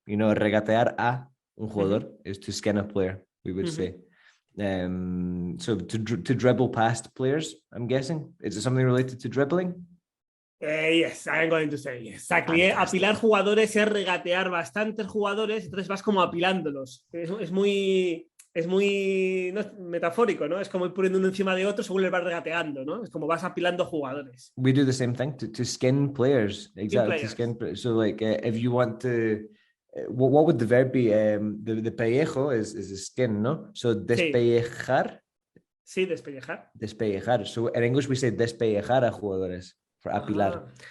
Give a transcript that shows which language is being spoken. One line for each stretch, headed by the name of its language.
English: You know,
Spanish: regatear a un jugador
English: is to skin a player, we would say. So to dribble past players, I'm guessing. Is it something related to dribbling? Yes, I'm going to say yes. Exactly.
Spanish: Apilar jugadores es regatear bastantes jugadores, entonces vas como apilándolos. Es muy no, metafórico, ¿no? Es como ir poniendo uno encima de otro según les vas regateando, ¿no? Es como vas apilando jugadores.
English: We do the same thing to skin players. Exactly. Skin players. So like if you want to What would the verb be? The pellejo is the skin, no? So despellejar.
Spanish: Sí, despellejar.
English: Despellejar. So in English we say
Spanish: despellejar a jugadores
English: for apilar.